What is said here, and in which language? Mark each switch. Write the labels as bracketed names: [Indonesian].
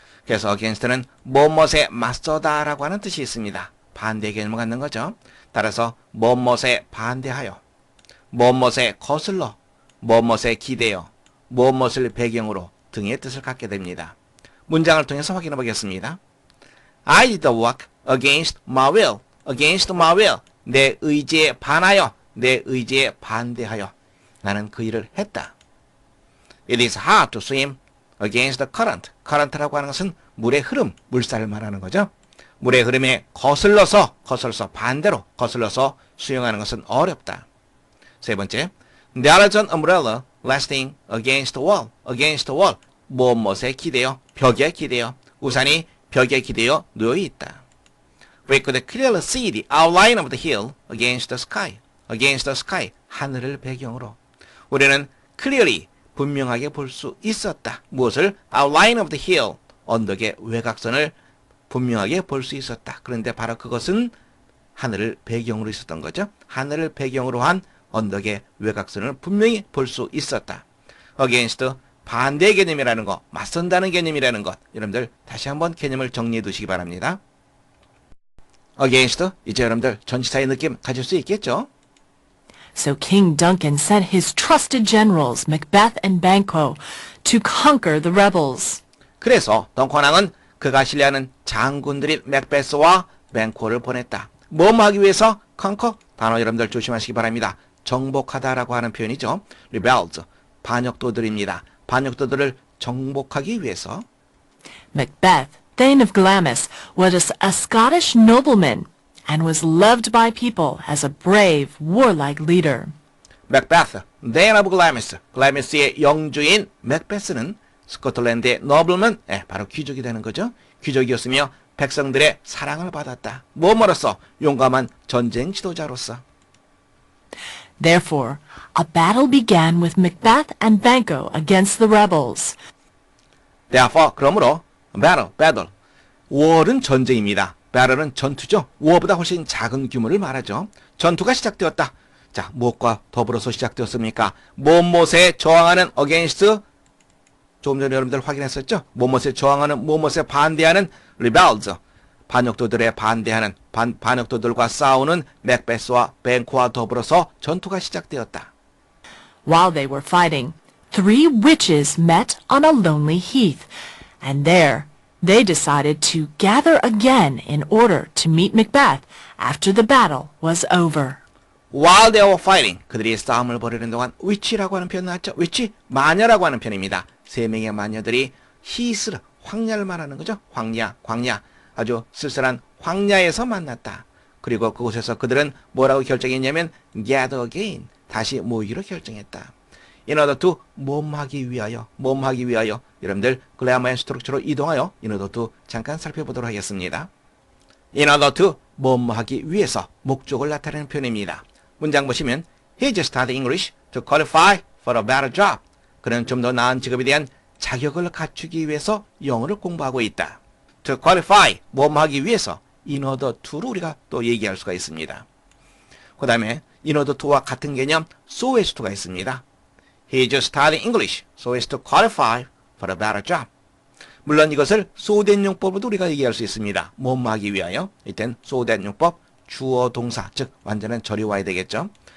[Korean] 그래서 against는 뭐뭇에 맞서다라고 하는 뜻이 있습니다. 반대 개념을 갖는 거죠. 따라서 뭐뭇에 반대하여, 뭐뭇에 거슬러, 뭐뭇에 기대어, 뭐뭇을 배경으로 등의 뜻을 갖게 됩니다. 문장을 통해서 확인해 보겠습니다. [English] I did the work against my will. against my will. [Korean] 내 의지에 반하여, 내 의지에 반대하여 나는 그 일을 했다. [English] It is hard to swim against the current. [Korean] current라고 하는 것은 물의 흐름, 물살을 말하는 거죠. 물의 흐름에 거슬러서 반대로 거슬러서 수영하는 것은 어렵다. 세 번째, [English] there is an umbrella resting against the wall. against the wall. [Korean] 무엇에 기대어? 벽에 기대어. 우산이 벽에 기대어 놓여 있다. [English] We could clearly see the outline of the hill against the sky. against the sky. [Korean] 하늘을 배경으로. 우리는 clearly 분명하게 볼 수 있었다. 무엇을? [English] outline of the hill. [Korean] 언덕의 외곽선을 분명하게 볼 수 있었다. 그런데 바로 그것은 하늘을 배경으로 있었던 거죠. 하늘을 배경으로 한 언덕의 외곽선을 분명히 볼 수 있었다. against 반대 개념이라는 것, 맞선다는 개념이라는 것, 여러분들 다시 한번 개념을 정리해 두시기 바랍니다. against, 이제 여러분들 전치사의 느낌 가질 수 있겠죠? [English] So King Duncan sent his trusted generals, Macbeth and Banquo, to conquer the rebels. [Korean] 그래서 덩컨 왕은 그가 신뢰하는 장군들인 맥베스와 뱅코를 보냈다. 뭐뭐 하기 위해서? conquer, 단어 여러분들 조심하시기 바랍니다. 정복하다라고 하는 표현이죠. rebels, 반역도들입니다. 반역도들을 정복하기 위해서. [English] Macbeth, Thane of Glamis, was a Scottish nobleman and was loved by people as a brave, warlike leader. [Korean] 맥베스, [English] Thane of Glamis, [Korean] 글라미스의 영주인 맥베스는 스코틀랜드의 너블먼, 바로 귀족이 되는 거죠. 귀족이었으며 백성들의 사랑을 받았다. 뭐뭐로써? 용감한 전쟁 지도자로서. [English] Therefore, a battle began with Macbeth and Banquo against the rebels. Therefore, 그러므로 battle. [Korean] war은 전쟁입니다. battle은 전투죠. war보다 훨씬 작은 규모를 말하죠. 전투가 시작되었다. 자, 무엇과 더불어서 시작되었습니까? 무엇에 저항하는 against, 조금 전에 여러분들 확인했었죠? 무엇에 저항하는, 무엇에 반대하는 rebels, 반역도들에 반대하는, 반역도들과 싸우는 맥베스와 뱅코와 더불어서 전투가 시작되었다. [English] While they were fighting, 3 witches met on a lonely heath, and there they decided to gather again in order to meet Macbeth after the battle was over. While they were fighting, [Korean] 그들이 싸움을 벌이는 동안 witch라고 하는 표현 나왔죠? witch, 마녀라고 하는 표현입니다. 3명의 마녀들이 히스를, 황야를 말하는 거죠. 광야. 아주 쓸쓸한 황야에서 만났다. 그리고 그곳에서 그들은 뭐라고 결정했냐면 gather again, 다시 모이기로 결정했다. in order to, 몸하기 위하여. 여러분들 글래머 앤 스트럭처로 이동하여 in order to 잠깐 살펴보도록 하겠습니다. in order to, 몸하기 위해서, 목적을 나타내는 표현입니다. 문장 보시면 [English] He just studied English to qualify for a better job. [Korean] 그는 좀 더 나은 직업에 대한 자격을 갖추기 위해서 영어를 공부하고 있다. To qualify, 몸하기 위해서, in order to를 우리가 또 얘기할 수가 있습니다. 그 다음에 in order to와 같은 개념 so as to가 있습니다. [English] He just studied English so as to qualify for a better job. [Korean] 물론 이것을 so that 용법으로도 우리가 얘기할 수 있습니다. 몸하기 위하여. 이땐 so that 용법, 주어 동사, 즉 완전한 절이 와야 되겠죠.